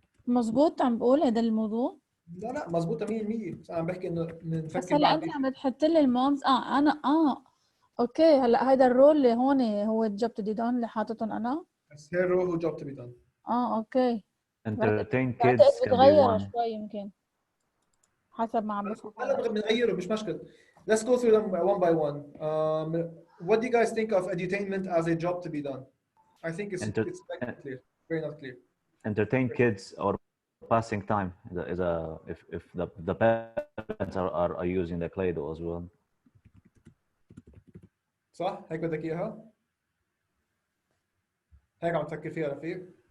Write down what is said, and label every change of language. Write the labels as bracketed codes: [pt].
[ar] مزبوط عم بقول هذا الموضوع. لا مزبوطة 100%. بس أنا عم بحكي إنه بس نفكر هلا انت عم تحط لي المومز. انا اوكي هلا هيدا الرول اللي هون هو الجوب تو دي دون اللي حاططهم انا. بس هي هو [en] job to be done. [ar] اوكي. [en] entertain [ar] بعتقد [en] kids can be [ar] بتغير [en] one. [ar] شوي يمكن حسب ما عم بفهم. هلا بنغيره مش مشكلة. [en] Let's go through them one by one. What do you guys think of edutainment as a job to be done? I think it's not clear. Very not clear. Entertain kids or passing time if the parents are using the Play-Doh as well. [ar] صح؟ هيك بدك إياها؟ هيك عم تفكر فيها رفيق؟